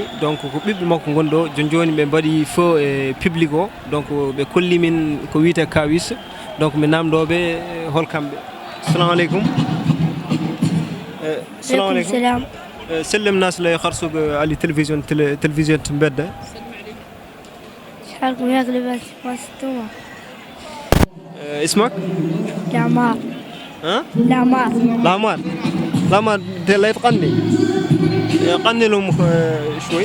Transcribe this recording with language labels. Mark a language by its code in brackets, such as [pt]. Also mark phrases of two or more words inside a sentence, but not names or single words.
[ff] Donc ko ɓiɓɓe makko gondi ɗo joni ɓe mbaɗi feu e public o. Donc ɓe kolli min ko wiyete Kawis. Donc mi namdoɓe holkamɓe. [ar] السلام عليكم. السلام عليكم. Salam. سلم الناس اللي يخرصوا على تلفزيون تنبدا. شحالكم ياك لباس واسطوما. اسمك؟ لعمار. ها؟ لعمار. لعمار. لعمار لا تغني. غني لهم شوي.